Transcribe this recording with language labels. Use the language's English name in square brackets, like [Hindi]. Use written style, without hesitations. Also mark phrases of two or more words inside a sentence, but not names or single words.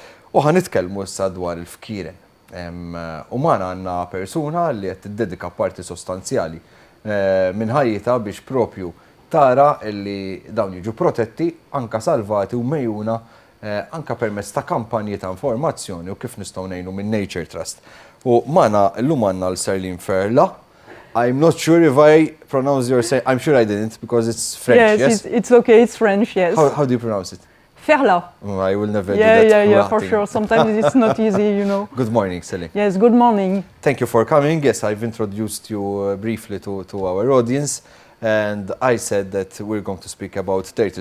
[Maltese] U ħanitkellmu issa dwar il-fkieren. U magħna għandna persuna li qed tiddedika parti sostanzjali minn ħajjita biex propju tara li dawn jiġu protetti, anka salvati u mejjuna anka permezz ta' kampanji ta' informazzjoni u kif nistgħu ngħinu minn Nature Trust. U magħna llum għandna l-Celine Ferlat. [English] I'm not sure if I pronounce your name. I'm sure I didn't because it's French, yes? Yes, it's okay, it's French, yes. How do you pronounce it? Ferlat. Oh, I will never do that. Yeah, for sure. Sometimes it's not easy, you know. Good morning, Celine. Yes, good morning. Thank you for coming. Yes, I've introduced you briefly to our audience, and I said that we're going to speak about turtles.